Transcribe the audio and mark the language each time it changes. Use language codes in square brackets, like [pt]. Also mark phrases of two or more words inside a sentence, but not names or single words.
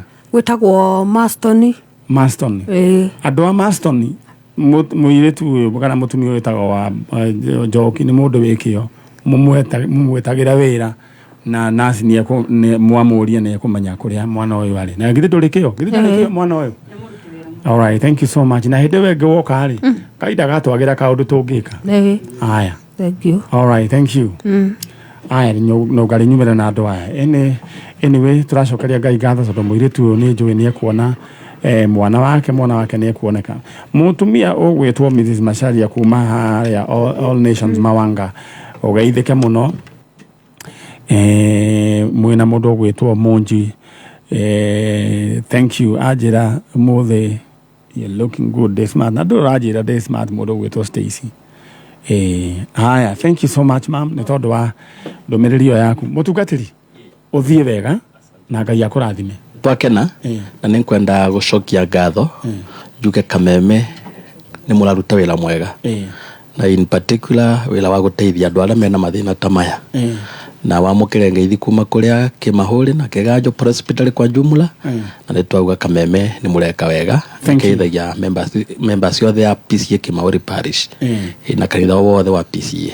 [ki] gwĩtagwo Marston andũ a Marston mũirĩtu ũyũ kana mũtumia ũyũ wĩtagwo wa Njoki nĩ mũndũ wĩkĩo mũmwetagĩra wĩra na nasi nĩ mwamũria nĩ ekũmenya kũrĩa mwana ũyũ arĩ na githĩ ndũrĩkĩo mwana ũyũ [en] all right thank you so much [ki] na hĩndĩ wengĩ woka rĩ kaida gatwagĩra kaũndũ tũngĩka aya [en] thank you all right thank you [ki] aya no Ngai nyumĩra na andũ aya anyway tũracokeria Ngai ngatho tondũ mũirĩtu ũyũ nĩ njũĩ nĩ ekuona mwana wake nĩ ekuoneka mũtumia ũgwĩtwo Mrs. Macharia kuma harĩa All Nations Mawanga ũgeithĩke mũno mwĩna mũndũ ũgwĩtwo Monji [en] thank you [ki] anjĩra mũthĩ [en] you're looking good this smart [ki] na ndũranjĩra [en] this smart [ki] mũndũ ũgwĩtwo Stacy haya [en] thank you so much ma'am [ki] nĩ tondũ wa ndũmĩrĩri ĩyo yaku mũtungatĩri ũthiĩ wega na Ngai akũrathime twakena na nĩ kwenda gũcokia ngatho njuge Kameme nĩ mũraruta wĩra mwega na [en] in particular [ki] wĩra wa gũteithia andũ arĩa mena mathĩna ta maya na wamũkĩre ngeithi kuma kũrĩa Kĩmahũri na Kĩganjo Hospital [sw] kwa jumla [ki] na nĩ twauga Kameme nĩ mũreka wega nĩkeithagia members othe ya PCA Kĩmahũri Parish na kanitha wothe wa PCA